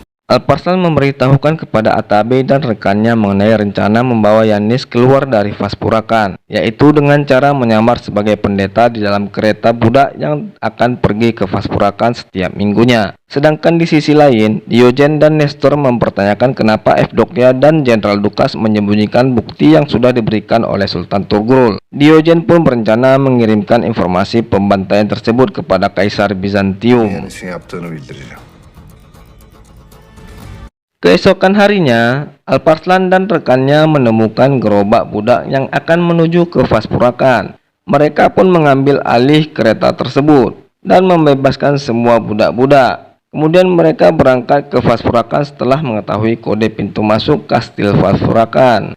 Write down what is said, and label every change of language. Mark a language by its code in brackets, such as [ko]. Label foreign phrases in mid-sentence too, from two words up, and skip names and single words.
[id] Alparslan memberitahukan kepada Atabe dan rekannya mengenai rencana membawa Yanis keluar dari Vaspurakan, yaitu dengan cara menyamar sebagai pendeta di dalam kereta budak yang akan pergi ke Vaspurakan setiap minggunya. Sedangkan di sisi lain, Diogen dan Nestor mempertanyakan kenapa Evdokia dan Jenderal Dukas menyembunyikan bukti yang sudah diberikan oleh Sultan Togrul. Diogen pun berencana mengirimkan informasi pembantaian tersebut kepada Kaisar Bizantium. [tr] Yanis'in yaptığını bildireceğim. [id] Keesokan harinya, Alparslan dan rekannya menemukan gerobak budak yang akan menuju ke Vaspurakan. Mereka pun mengambil alih kereta tersebut dan membebaskan semua budak-budak. Kemudian mereka berangkat ke Vaspurakan setelah mengetahui kode pintu masuk Kastil Vaspurakan.